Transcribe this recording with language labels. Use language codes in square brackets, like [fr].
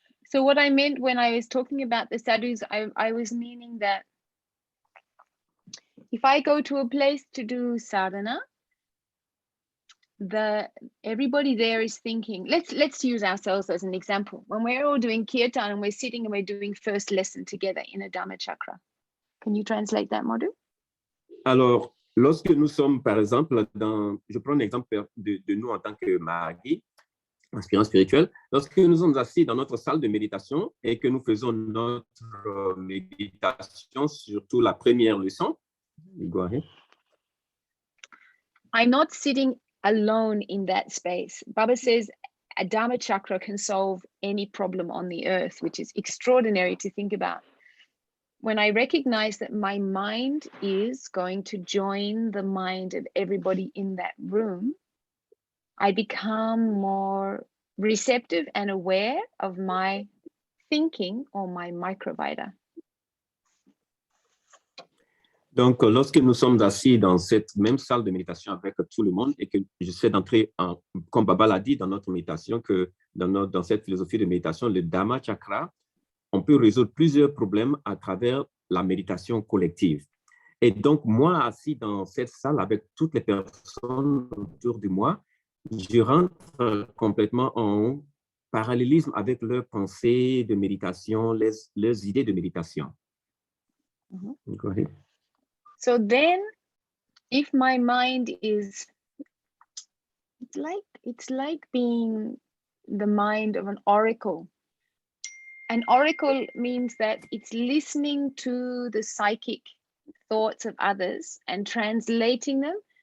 [en] So what I meant when I was talking about the sadhus, I was meaning that if I go to a place to do sadhana, everybody there is thinking, let's use ourselves as an example. When we're all doing kirtan and we're sitting and we're doing first lesson together in a Dhamma chakra. Can you translate that, Madhu? [fr] Alors, lorsque nous sommes, par exemple, je prends un exemple de nous en tant que Mahagi, aspirants spirituels, lorsque nous sommes assis dans notre salle de méditation et que nous faisons notre méditation, surtout la première leçon, [en] go ahead. I'm not sitting alone in that space. Baba says a Dhamma chakra can solve any problem on the earth, which is extraordinary to think about. When I recognize that my mind is going to join the mind of everybody in that room, I become more receptive and aware of my thinking or my Microvita. [fr] Donc, lorsque nous sommes assis dans cette même salle de méditation avec tout le monde et que j'essaie d'entrer, comme Baba l'a dit dans notre méditation, que dans cette philosophie de méditation, le Dhamma chakra, on peut résoudre plusieurs problèmes à travers la méditation collective. Et donc, moi, assis dans cette salle avec toutes les personnes autour de moi, je rentre complètement en parallélisme avec leurs pensées de méditation, leurs idées de méditation. [en] Go ahead. So then, if my mind is, it's like being the mind of an oracle. An oracle means that it's listening to the psychic thoughts of others and translating them